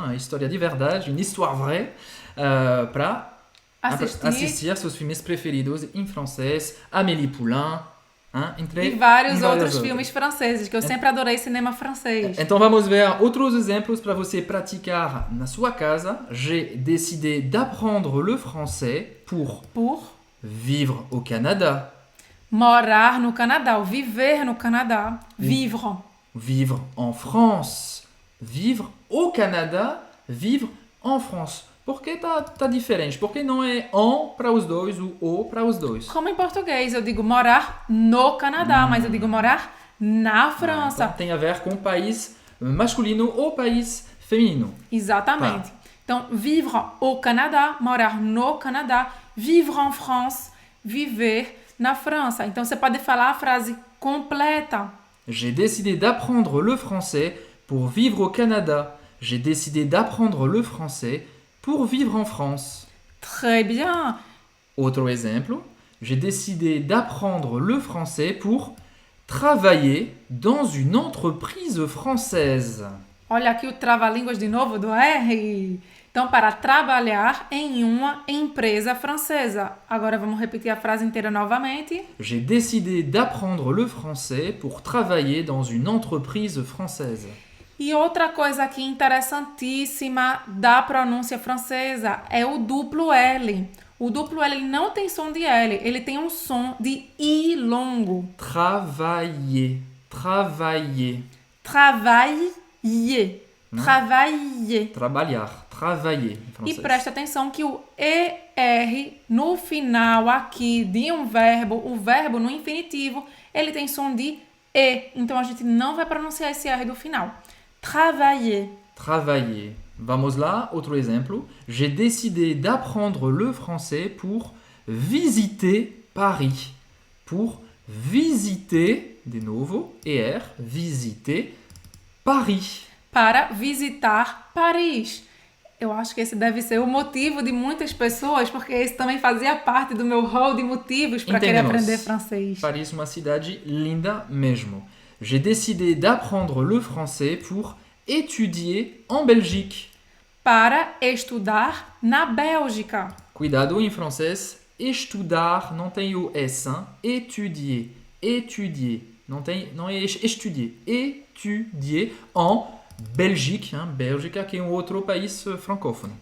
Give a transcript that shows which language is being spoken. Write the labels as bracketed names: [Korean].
[Portuguese] A história de verdade, [French] une histoire vraie, [Portuguese] para assistir seus filmes preferidos em francês, Amélie Poulain, hein? E vários outros filmes franceses, que eu sempre adorei cinema francês. Então vamos ver outros exemplos para você praticar na sua casa. [French] J'ai décidé d'apprendre le français pour vivre au Canada. [Portuguese] Morar no Canadá, ou viver no Canadá. Vivre. [French] Vivre en France. Vivre au Canada, vivre en France. [Portuguese] Por que tá diferente? Por que não é en para os dois, o para os dois? Como em português, eu digo morar no Canadá, mas eu digo morar na França. Então, tem a ver com o país masculino ou país feminino. Exatamente. Tá. Então, [French] vivre au Canada, [Portuguese] morar no Canadá, [French] vivre en France, [Portuguese] viver na França. Então, você pode falar a frase completa. [French] J'ai décidé d'apprendre le français pour vivre au Canada. J'ai décidé d'apprendre le français pour vivre en France. Très bien. Autre exemple. J'ai décidé d'apprendre le français pour travailler dans une entreprise française. [Portuguese] Olha aqui o trava-línguas de novo do R. Então, para trabalhar em uma empresa francesa. Agora vamos repetir a frase inteira novamente. [French] J'ai décidé d'apprendre le français pour travailler dans une entreprise française. [Portuguese] E outra coisa aqui interessantíssima da pronúncia francesa é o duplo L. O duplo L ele não tem som de L, ele tem um som de I longo. [French] Travailler, travailler. Travailler. Travailler. [Portuguese] Trabalhar, travailler em francês. E presta atenção que o ER no final aqui de um verbo, o verbo no infinitivo, ele tem som de E. Então a gente não vai pronunciar esse R do final. [French] Travailler. [Portuguese] Travailler. Vamos lá, outro exemplo. [French] J'ai décidé d'apprendre le français pour visiter Paris. Pour visiter, [Portuguese] de novo, [French] ER, visiter Paris. [Portuguese] Para visitar Paris. Eu acho que esse deve ser o motivo de muitas pessoas, porque esse também fazia parte do meu hall de motivos para querer aprender francês. Paris é uma cidade linda mesmo. [French] J'ai décidé d'apprendre le français pour étudier en Belgique. [Portuguese] Para estudar na Bélgica. Cuidado, em francês, estudar não tem o S, hein? [French] Étudier, étudier. [Portuguese] Não é estudier. [French] Étudier en Belgique, hein? [Portuguese] Bélgica, que é um outro país francófono.